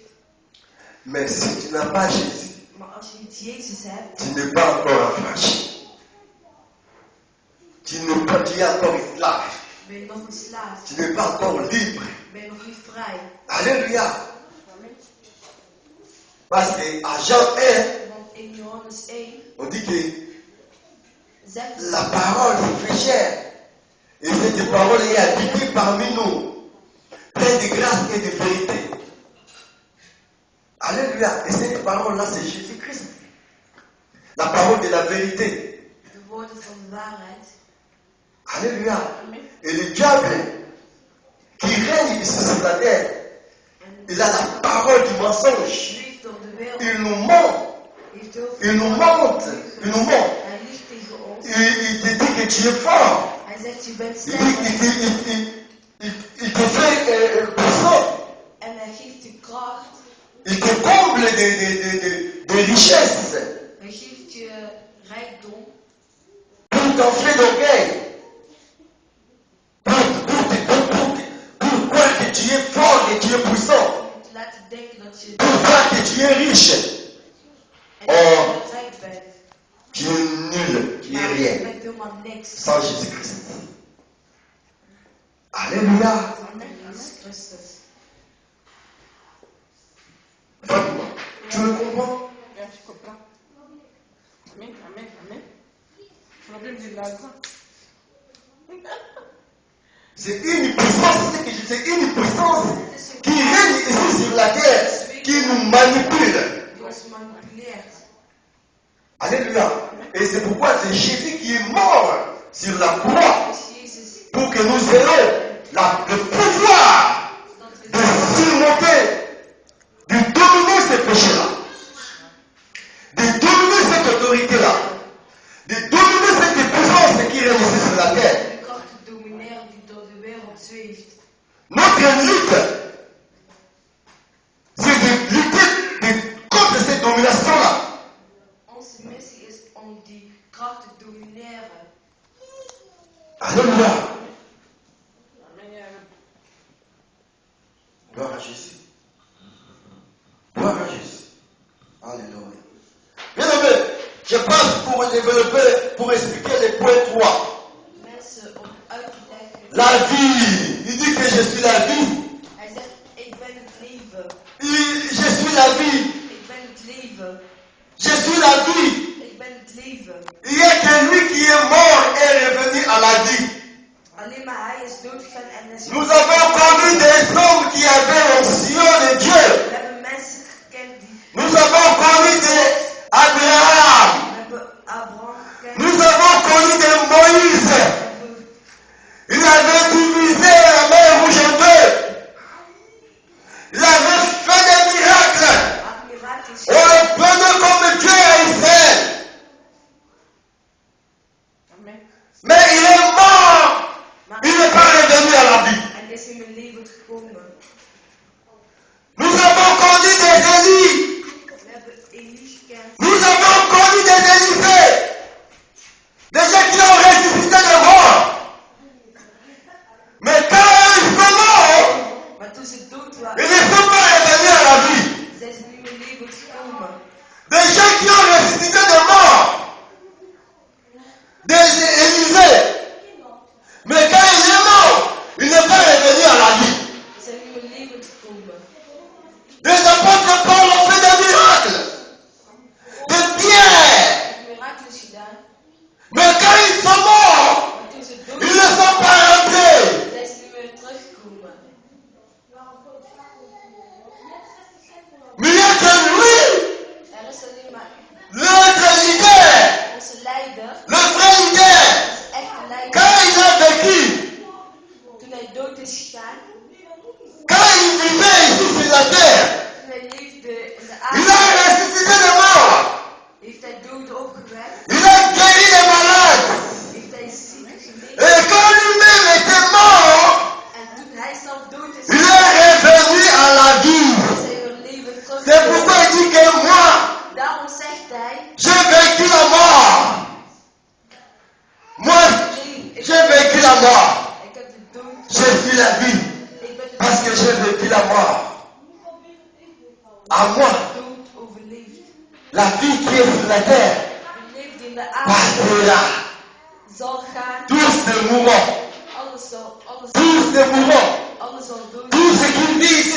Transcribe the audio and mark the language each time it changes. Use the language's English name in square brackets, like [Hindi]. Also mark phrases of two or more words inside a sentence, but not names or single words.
[French] mais si tu n'as pas Jésus, [Dutch] maar als je niet Jezus hebt, [French] tu n'es pas encore affranchi. Tu es encore esclave. [Dutch] ben je nog een slaaf, [French] Tu n'es pas encore libre. [Dutch] ben je nog niet vrij. [French] Alléluia. Parce qu'à Jean 1, [Dutch] Want in Johannes 1 [French] on dit que [Dutch] zegt [French] la parole se fait chair Et cette parole est habitée parmi nous, pleine de grâce et de vérité. Alléluia. Et cette parole-là, c'est Jésus-Christ. La parole de la vérité. [Dutch] De woorden van de waarheid. [French] Alléluia. Et le diable qui règne ici sur la terre, il a la parole du mensonge. [Dutch] Leeft door de wereld. [French] Il nous ment. [Dutch] Heeft heel veel [French] Il nous ment. Il nous ment. [Dutch] Hij liegt tegen ons. [French] Il te dit que tu es fort. [Dutch] Hij zegt je bent [French] Il [Dutch] sterk. [French] te fait puissant. [Dutch] En hij geeft je kracht. [French] Il te comble de richesses. [Dutch] Hij geeft je rijkdom. [French] Pour t'enfler d'orgueil. Pour croire que tu es fort et tu es puissant. [Dutch] Om te laten denken dat je [French] Pour croire que tu es riche. [Dutch] en dat je rijk bent. [French] Tu es nul. Tu es [Dutch] Maar je [French] rien. [Dutch] bent helemaal niks. [French] Sans Jésus-Christ. Alléluia. [Dutch] Zonder Jezus Christus. [French] Vraiment. Tu me comprends? Ja, je comprends. Amen, amen, amen. Problème de l'argent. C'est une puissance, c'est une puissance qui règne ici sur la terre, qui nous manipule. [Dutch] Die ons manipuleert. [French] Alléluia. Et c'est pourquoi c'est Jésus qui est mort sur la croix [Dutch] Dus Jezus, [French] pour que nous ayons le pouvoir [Dutch] dat we [French] de surmonter, de dominer ces péchés-là, de dominer cette autorité-là, de dominer cette puissance qui règne ici sur la terre. [Dutch] de kracht te domineren die door de wereld zweeft. [French] Notre lutte, c'est de lutter contre cette domination-là. [Dutch] Onze missie is om die kracht te domineren. [French] Alléluia. [Arabic] Amen, ya Rabbi. [French] Gloire à Jésus. Gloire à Jésus. Alléluia. Bien aimé, je passe pour développer, pour expliquer les points 3. [Dutch] Mensen om uit te leggen. [French] La vie. Il dit que je suis la vie. [Dutch] Hij zegt, ik ben het leven. [French] Je suis la vie. [Dutch] Ik ben het leven. [French] Je suis la vie. [Dutch] Ik ben het leven. [French] Il y a que lui qui est mort et revenu à la vie. [Dutch] Alleen maar hij is doodgegaan en is. [French] Nous avons connu des hommes qui avaient l'onction de Dieu. [Dutch] We hebben mensen gekend die. [French] Nous avons connu des Abraham. [Dutch] We hebben Abraham gekend. [French] Nous avons connu des Moïse. [Dutch] We hebben [French] Il avait divisé la mer rouge en deux. Il avait fait des miracles. [Dutch] admiraties. [French] On le prenait comme Dieu à Israël. Amen. Mais il est mort. Il n'est pas revenu à la vie. [Dutch] En is in mijn leven gekomen. [French] Nous avons connu des Élie. [Dutch] We hebben Elie gekend. [French] Nous avons connu des Élisée. Des gens qui ont ressuscité de mort. Mais quand ils sont morts, [Dutch] Maar toen ze dood [French] ils [Dutch] waren, [French] ne sont pas revenus à la vie. [Dutch] zijn ze niet meer levend gekomen. [French] Des gens qui ont ressuscité de mort. Des Élisée. Mais quand il est mort, il n'est pas revenu à la vie. [Dutch] Ze zijn niet meer levend gekomen. [French] Des apôtres Paul ont fait des miracles. Des pierres. [Dutch] Mirakels gedaan. [French] Mais quand ils sont morts, [Dutch] Maar toen ze dood [French] ils ne sont pas rentrés. [Dutch] zijn ze niet meer teruggekomen. [French] Mais il y a que lui, [Dutch] Er is alleen maar [French] notre leader, [Dutch] onze leider, [French] le vrai leader, [Dutch] onze echte leider. [French] quand il a vécu, [Dutch] Toen hij dood is gegaan, [French] quand il vivait ici sur la terre, [Dutch] toen hij leefde in de [French] il a [Dutch] aarde, [French] ressuscité de mort. [Dutch] heeft hij doden opgewekt, [French] Il a guéri les malades. [Dutch] heeft hij zieken genezen. [French] Et quand lui-même était mort, [Dutch] En toen hij zelf dood is [French] il [Dutch] gegaan, [French] est revenu à la vie. [Dutch] is hij weer levend [French] C'est pourquoi [Dutch] teruggekomen. [French] il dit que moi, [Dutch] Daarom zegt hij, [French] j'ai vécu la mort. Moi, [Dutch] nee, [French] j'ai vécu la mort. [Dutch] ik heb de dood, [French] Je suis la vie. [Dutch] ik ben de [French] Parce que j'ai vécu la mort. À moi, [Dutch] dood overleefd. [French] la vie qui est sur la terre [Dutch] Je leeft in de aarde, [French] passera. [Dutch] zal gaan, [French] Tous nous mourrons. [Dutch] alles zal [French] Tous nous mourrons. [Dutch] alles zal dood. [French] Tout ce qui vit